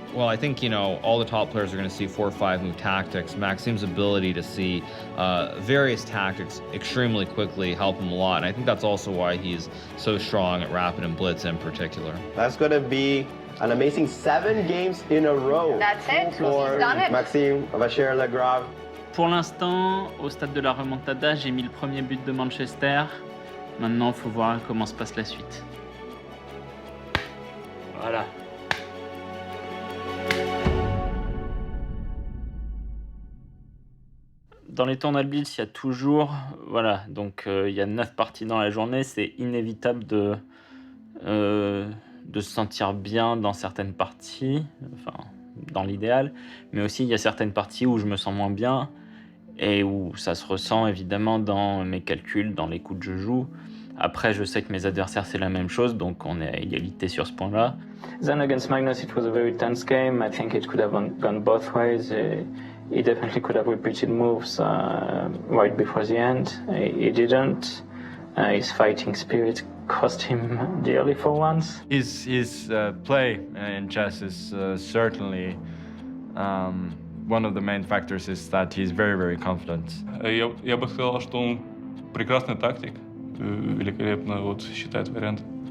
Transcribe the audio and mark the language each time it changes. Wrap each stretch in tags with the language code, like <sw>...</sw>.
<en>Well, I think, all the top players are going to see 4-5 move tactics. Maxime's ability to see various tactics extremely quickly help him a lot. And I think that's also why he's so strong at rapid and blitz in particular. That's going to be an amazing 7 games in a row. That's it. For He's done it. Maxime Vachier-Lagrave.</en> <fr>Pour l'instant, au stade de la remontada, j'ai mis le premier but de Manchester. Maintenant, il faut voir comment se passe la suite. Voilà. Dans les tournois de Blitz, il y a toujours, voilà, donc il y a 9 parties dans la journée, c'est inévitable de se sentir bien dans certaines parties, enfin dans l'idéal, mais aussi il y a certaines parties où je me sens moins bien et où ça se ressent évidemment dans mes calculs, dans les coups que je joue. Après, je sais que mes adversaires, c'est la même chose, donc on est à égalité sur ce point-là.</fr> <en>Then against Magnus, it was a very tense game. I think it could have gone both ways. He definitely could have repeated moves right before the end. He didn't. His fighting spirit cost him dearly for once. His play in chess is certainly one of the main factors is that he's very, very confident.</en> <ru>Я бы сказал, что он прекрасный тактик, великолепно вот считает вариант.</ru>